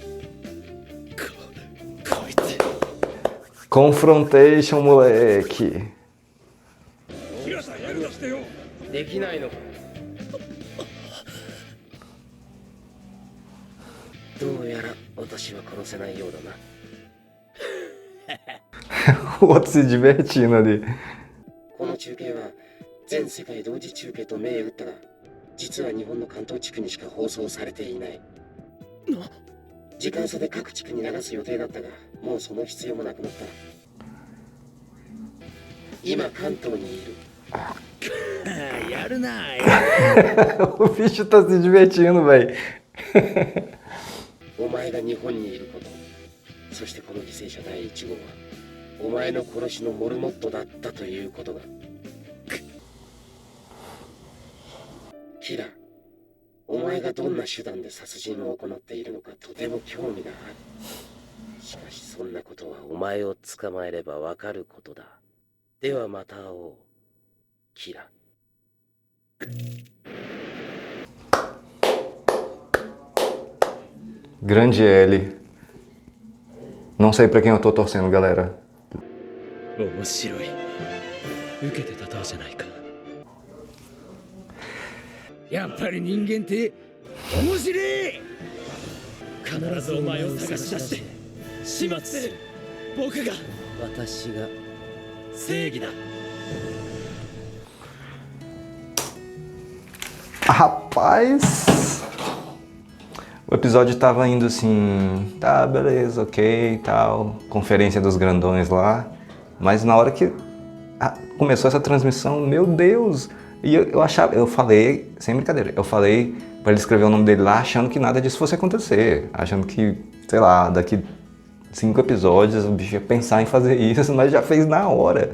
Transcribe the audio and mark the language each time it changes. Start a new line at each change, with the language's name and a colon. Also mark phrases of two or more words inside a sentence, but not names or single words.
Japanese: こいつ。
Portuguese: Confrontation, moleque.
Japanese: できないのか。どうやら私は殺せないようだな。
Portuguese: O outro se divertindo ali.
Japanese: この中継は全世界同時中継と銘打ったが、実は日本の関東地区にしか放送されていない。時間差で各地区に流す予定だったが、もうその必要もなくなった。今関東にいる。やるるない。
Portuguese: O bicho tá se divertindo, velho.
Japanese: お前が日本にいること、そしてこの犠牲者第1号はお前の殺しのモルモットだったということが。キラ、お前がどんな手段で殺人を行っているのかとても興味がある。しかしそんなことはお前を捕まえればわかることだ。ではまた会おう、キラ。
Portuguese: Grande L. Não sei pra quem eu tô torcendo, galera.
Japanese: 面白い。受けて立とうじゃないか。やっぱり人間って面白い。必ずお前を探し出して始末する。僕が、私が正義だ。
Portuguese: Rapaz, o episódio tava indo assim, tá, beleza, ok, tal, conferência dos grandões lá, mas na hora que começou essa transmissão, meu Deus, e eu falei, sem brincadeira, eu falei pra ele escrever o nome dele lá, achando que nada disso fosse acontecer, achando que, sei lá, daqui 5 episódios o bicho ia pensar em fazer isso, mas já fez na hora.